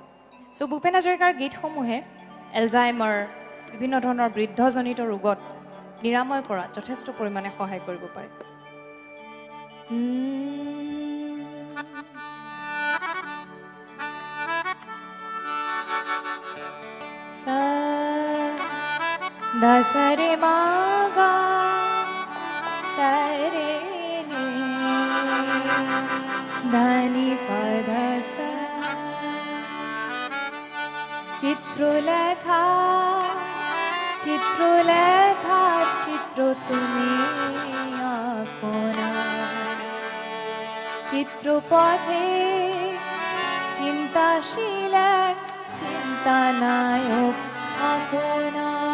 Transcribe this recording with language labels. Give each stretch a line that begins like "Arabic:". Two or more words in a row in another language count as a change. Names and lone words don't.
Assamese: চ' ভূপেন হাজৰিকাৰ গীতসমূহে এলজাইমাৰ, বিভিন্ন ধৰণৰ বৃদ্ধজনিত ৰোগত নিৰাময় কৰাত যথেষ্ট পৰিমাণে সহায় কৰিব পাৰে। দসরে মাগা সরে নি ধনি পদস চিত্রলেখা চিত্রলেখা চিত্র তুমি আপনা চিত্রপথে চিন্তাশীল চিন্তানায়ক আপনা।